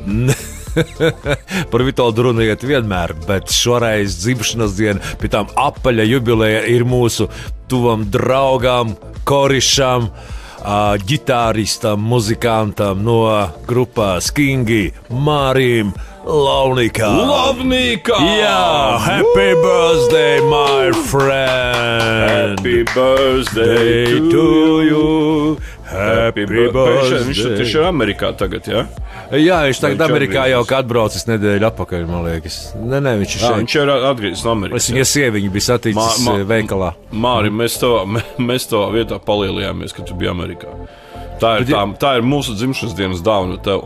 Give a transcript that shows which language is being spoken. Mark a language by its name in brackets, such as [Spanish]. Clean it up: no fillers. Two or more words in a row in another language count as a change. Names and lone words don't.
[Latvian] Par Vitoldu runa iet vienmēr, bet šoreiz dzimšanas diena pie tām apaļa jubileja ir mūsu tuvam draugam, korišam, ģitāristam, muzikantam no grupās Kingi, Mārim Lavnikam. Jā, [English] happy birthday, my friend. Happy birthday to you. Happy birthday. [Latvian] Viņš tieši ir Amerikā tagad, jā? Jā, viņš tagad Amerikā jau kā atbraucis nedēļu atpakaļ, man liekas. Nē, viņš ir šeit. Viņš ir atgriezis no Amerikas. Viņa sieviņa bija saticis veikalā. Māri, mēs tavā vietā palielījāmies, kad tu biji Amerikā. Tā ir mūsu dzimšanas dienas dāvana tev.